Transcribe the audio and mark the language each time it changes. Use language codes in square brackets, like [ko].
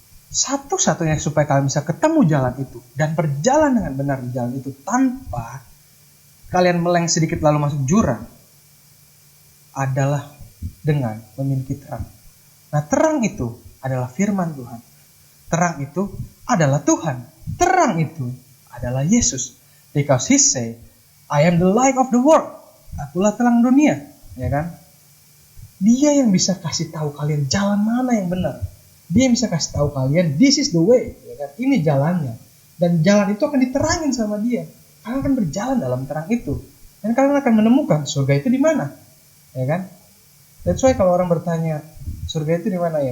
[id] Satu-satunya supaya kalian bisa ketemu jalan itu dan berjalan dengan benar di jalan itu tanpa kalian meleng sedikit lalu masuk jurang adalah dengan memiliki terang. Nah, terang itu adalah firman Tuhan. Terang itu adalah Tuhan. Terang itu adalah Yesus. [en] Because he say, I am the light of the world. [id] Akulah terang dunia, ya kan? Dia yang bisa kasih tahu kalian jalan mana yang benar. Dia yang bisa kasih tahu kalian, [en] this is the way, [id] ya kan? Ini jalannya. Dan jalan itu akan diterangin sama dia. Kalian akan berjalan dalam terang itu. Dan kalian akan menemukan surga itu di mana, ya kan? [en] That's why [id] kalau orang bertanya, Surga itu di mana ya?